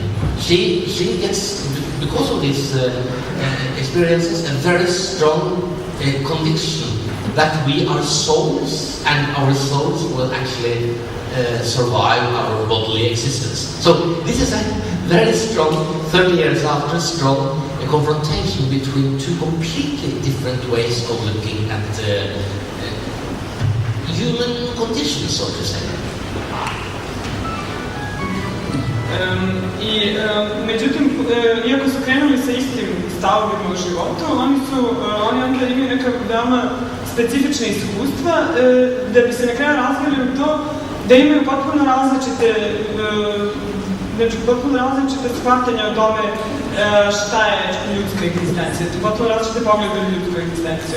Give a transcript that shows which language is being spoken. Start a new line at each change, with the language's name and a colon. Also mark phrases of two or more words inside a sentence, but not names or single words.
English: She gets, because of these experiences, a very strong conviction that we are souls and our souls will actually survive our bodily existence. So this is a very strong, 30 years after, strong confrontation between two completely different ways of looking at human conditions, so to say.
Serbian: Međutim, iako su krenuli sa istim stavovima u životu, oni onda imaju neka veoma specifična iskustva da bi se na kraju razvili u to da imaju potpuno različite shvatanja o tome šta je ljudska egzistencija, potpuno različite poglede na ljudsku egzistenciju.